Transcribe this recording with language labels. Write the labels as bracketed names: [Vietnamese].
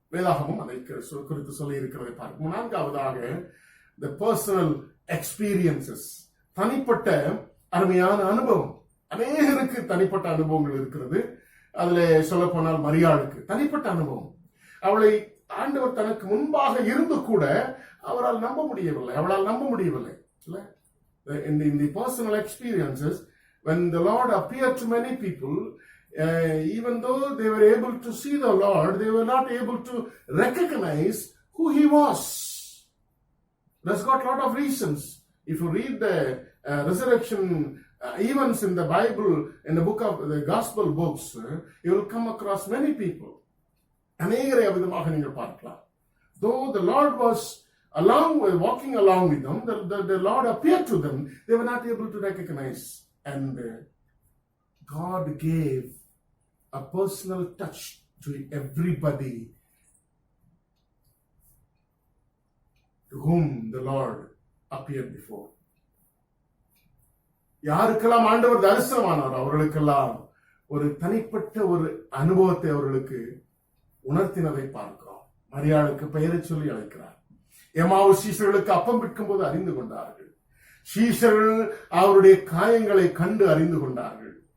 [Tamil] வேதாகமும் அதை குறித்து சொல்லி இருக்கிறதை பார்க்கிறோம். 4ஆவதாக [English] the personal experiences, [Tamil] தனிப்பட்ட அருமையான அனுபவம். அநேகருக்கு தனிப்பட்ட அனுபவங்கள் இருக்கிறது. அதுல சொல்ல போனால் மரியாளுக்கு தனிப்பட்ட அனுபவம். அவளை ஆண்டவர் தனக்கு முன்பாக இருந்து கூட அவளால் நம்ப முடியவில்லை. [English] In the personal experiences, when the Lord appeared to many people, even though they were able to see the Lord, they were not able to recognize who he was. That's got a lot of reasons. If you read the resurrection events in the Bible, in the book of the gospel books, you will come across many people. [Tamil] அநேகரை விதமாக நீங்கள் பார்க்கலாம். [English] Though the Lord was walking along with them, the Lord appeared to them, they were not able to recognize. And God gave a personal touch to everybody to whom the Lord appeared before. [Tamil] யாருக்கெல்லாம் ஆண்டவர் தரிசனமானார் அவர்களுக்கெல்லாம் ஒரு தனிப்பட்ட ஒரு அனுபவத்தை அவர்களுக்கு உணர்த்தினதை பார்க்கிறோம். மரியாளுக்கு பெயரை சொல்லி அழைக்கிறார். எம்மாவு சீஷர்களுக்கு அப்பம் விற்கும் போது அறிந்து கொண்டார்கள். சீஷர்கள் அவருடைய காயங்களை கண்டு அறிந்து கொண்டார்கள்.